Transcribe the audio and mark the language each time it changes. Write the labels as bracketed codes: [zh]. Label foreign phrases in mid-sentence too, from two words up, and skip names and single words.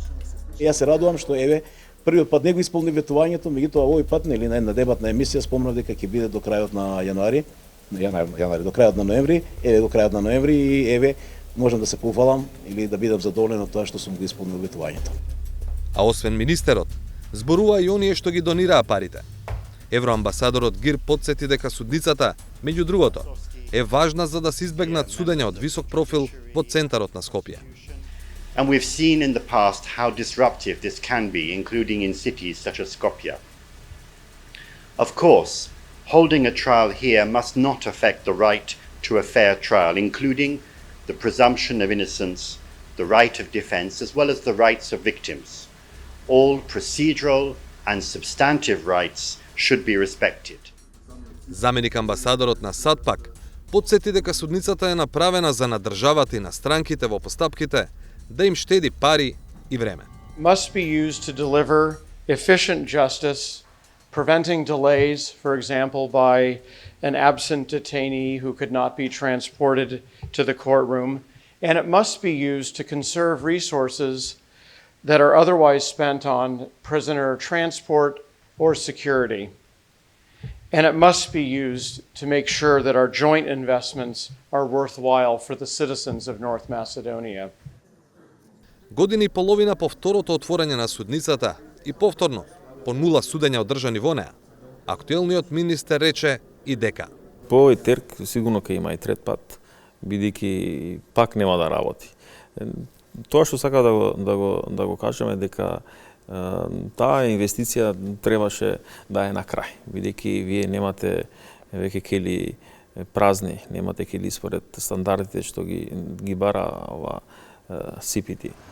[mk] Јас се радувам што еве првиот пат не го исполни ветувањето, меѓутоа овој пат нели на една дебатна емисија спомнав дека ќе биде до крајот на јануари, до крајот на ноември, еве до крајот на ноември и еве можам да се пофалам или да бидам задоволен од тоа што сум го исполнил ветувањето. А освен министерот, зборува и оние што ги донираа парите. Евроамбасадорот Гир потсети дека судницата, меѓу другото, е важна за да се избегнат судења од висок профил во центарот на Скопје. [en] And we've seen in the past how disruptive this can be, including in cities such as Skopje. Of course, holding a trial here must not affect the right to a fair trial, including the presumption of innocence, the right of defence, as well as the rights of victims. All procedural and substantive rights should be respected. [mk] Заменик амбасадорот на САД пак потсети дека судницата е направена за на државата и на странките во постапките да им штеди пари и време. [en] Must be used to deliver efficient justice, preventing delays, for example, by an absent detainee who could not be transported to the courtroom, and it must be used to conserve resources that are otherwise spent on prisoner transport or security. And it must be used to make sure that our joint investments are worthwhile for the citizens of North Macedonia. [mk] Година и половина по второто отворање на судницата и повторно по нула судења одржани во неа, актуелниот министер рече и дека по овој терк сигурно ќе има и трет пат, бидејќи пак нема да работи. Тоа што сака да го кажеме дека таа инвестиција требаше да е на крај, бидејќи вие немате веќе кели празни, немате кели според стандардите што ги бара ова CPT.